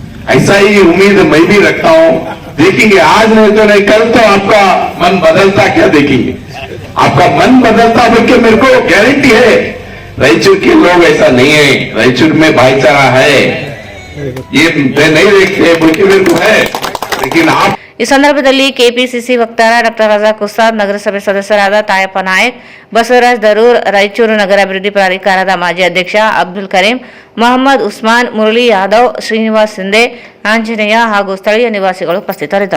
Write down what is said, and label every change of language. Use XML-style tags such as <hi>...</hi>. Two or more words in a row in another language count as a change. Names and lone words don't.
<hi>ऐसा ही उम्मीद मैं भी रखता हूँ। देखेंगे आज नहीं तो नहीं, कल तो आपका मन बदलता क्या देखेंगे। आपका मन बदलता बोल के मेरे को गारंटी है। रायचूर के लोग ऐसा नहीं है, रायचूर में भाईचारा है, ये नहीं देखते बोल के मेरे को है। लेकिन आप</hi> <kn>ಈ ಸಂದರ್ಭದಲ್ಲಿ ಕೆಪಿಸಿಸಿ ವಕ್ತಾರ ಡಾಕ್ಟರ್ ರಜಾಕ್ ಉಸ್ತಾದ್, ನಗರಸಭೆ ಸದಸ್ಯರಾದ ತಾಯಪ್ಪ ನಾಯಕ್, ಬಸವರಾಜ್ ದರೂರ್, ರಾಯಚೂರು ನಗರ ಅಭಿವೃದ್ಧಿ ಪ್ರಾಧಿಕಾರದ ಮಾಜಿ ಅಧ್ಯಕ್ಷ ಅಬ್ದುಲ್ ಕರೀಂ, ಮೊಹಮ್ಮದ್ ಉಸ್ಮಾನ್, ಮುರಳಿ ಯಾದವ್, ಶ್ರೀನಿವಾಸ್ ಸಿಂಧೆ, ಆಂಜನೇಯ ಹಾಗೂ ಸ್ಥಳೀಯ ನಿವಾಸಿಗಳು ಉಪಸ್ಥಿತರಿದ್ದರು.</kn>